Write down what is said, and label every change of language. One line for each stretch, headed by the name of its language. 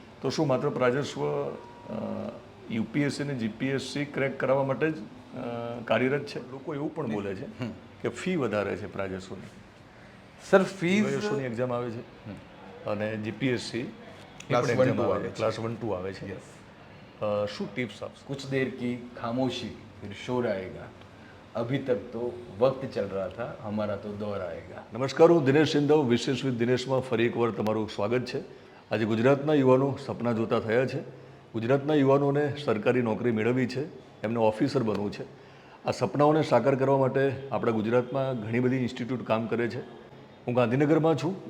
Gujarati: તો શું માત્ર પ્રાજસ્વ યુપીએસસી અને જીપીએસસી ક્રેક કરાવવા માટે જ કાર્યરત છે? લોકો એવું પણ બોલે છે કે ફી વધારે છે પ્રાજસ્વની. સર ફીસ પ્રાજસ્વની એક્ઝામ આવે છે અને જીપીએસસી Class 1, 2 આવે છે. ક્લાસ 1, 2 આવે છે.
English: Yes.
Gujarati: શું ટિપ્સ આપશો?
Hindi: कुछ देर की खामोशी फिर शोर आएगा. अभी तक तो वक्त चल रहा था, हमारा तो दौर आएगा.
Gujarati: નમસ્કાર, હું દિનેશ સિંધવ, વિશેષ વિથ દિનેશમાં ફરી એકવાર તમારું સ્વાગત છે. આજે ગુજરાતના યુવાનો સપના જોતા થયા છે. ગુજરાતના યુવાનોને સરકારી નોકરી મેળવવી છે, એમને ઓફિસર બનવું છે. આ સપનાઓને સાકાર કરવા માટે આપણા ગુજરાતમાં ઘણી બધી ઇન્સ્ટિટ્યૂટ કામ કરે છે. હું ગાંધીનગરમાં છું.